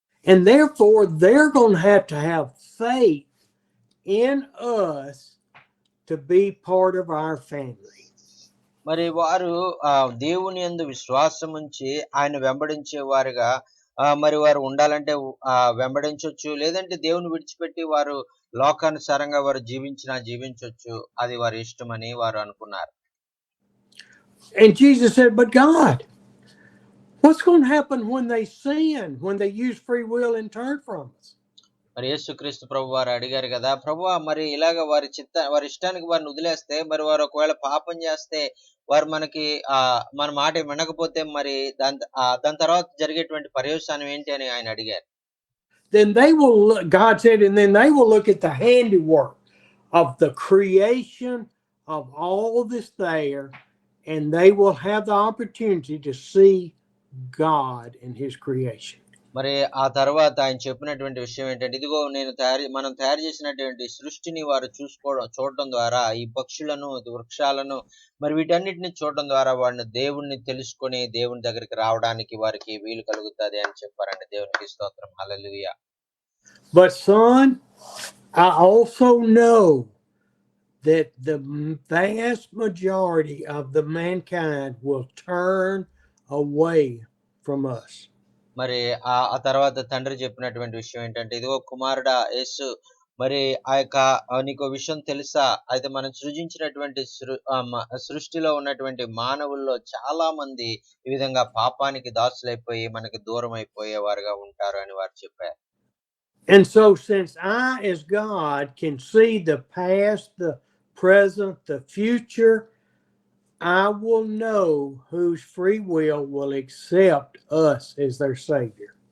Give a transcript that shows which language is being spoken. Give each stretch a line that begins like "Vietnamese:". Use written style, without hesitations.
English: And therefore they're going to have faith in us to be part of our family.
Telugu: మరి వారు దేవుని యందు విశ్వాసం ఉంచి ఆయన వెంబడించే వారుగా మరి వారు ఉండాలంటే వెంబడించవచ్చు, లేదంటే దేవుని విడిచిపెట్టి వారు లోకానుసారంగా వారు జీవించవచ్చు. అది వారి ఇష్టమని వారు అనుకున్నారు.
English: And Jesus said, but God, what's going to happen when they sin, when they use free will and turn from us?
Telugu: మరి యేసుక్రీస్తు ప్రభు వారు అడిగారు కదా, ప్రభువా మరి ఇలాగ వారి ఇష్టానికి వారిని వదిలేస్తే, మరి వారు ఒకవేళ పాపం చేస్తే, వారు మన మాట వినకపోతే మరి దాని తర్వాత జరిగేటువంటి పర్యవసానం ఏంటి అని ఆయన అడిగారు.
English: Then they will look, God said, and then they will look at the handiwork of the creation of all this there, and they will have the opportunity to see God in his creation.
Telugu: మరి ఆ తర్వాత ఆయన చెప్పినటువంటి విషయం ఏంటంటే, ఇదిగో మనం తయారు చేసినటువంటి సృష్టిని వారు చూడటం ద్వారా, ఈ పక్షులను, వృక్షాలను, మరి వీటన్నిటిని చూడటం ద్వారా వాడిని దేవుణ్ణి తెలుసుకొని దేవుని దగ్గరికి రావడానికి వారికి వీలు కలుగుతుంది అని చెప్పారండి. దేవునికి స్తోత్రం, హల్లెలూయా.
English: But son, I also know that the vast majority of the mankind will turn away from us.
Telugu: మరి ఆ తర్వాత తండ్రి చెప్పినటువంటి విషయం ఏంటంటే, ఇదిగో కుమారుడా యేసు, మరి నీకు విషయం తెలుసా, అయితే మనం సృజించినటువంటి సృష్టిలో ఉన్నటువంటి మానవుల్లో చాలా మంది ఈ విధంగా పాపానికి దాసులైపోయి మనకి దూరం అయిపోయేవారుగా ఉంటారు అని వారు చెప్పారు.
English: And so since I as God can see the past, the present, the future, I will know whose free will accept us as their Savior.